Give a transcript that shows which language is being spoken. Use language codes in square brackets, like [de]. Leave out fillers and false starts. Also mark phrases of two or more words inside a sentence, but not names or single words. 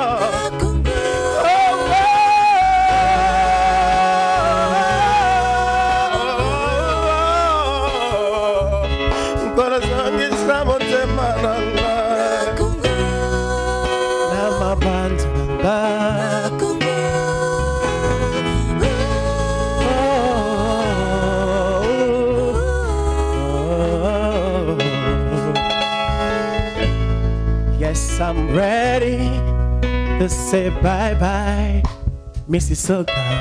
[ln] kolosongisa motema na nga na mabanza na nga [en] Yes, I'm ready to say bye-bye, Mississauga.